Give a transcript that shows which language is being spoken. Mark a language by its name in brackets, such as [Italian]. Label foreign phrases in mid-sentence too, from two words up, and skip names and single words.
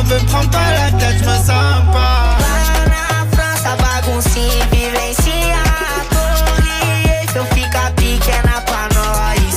[French] prends pas la tête, je me sens pas. [Portuguese] Lá na França, baguncinha e vivência. Torre Eiffel fica pequena pra nós.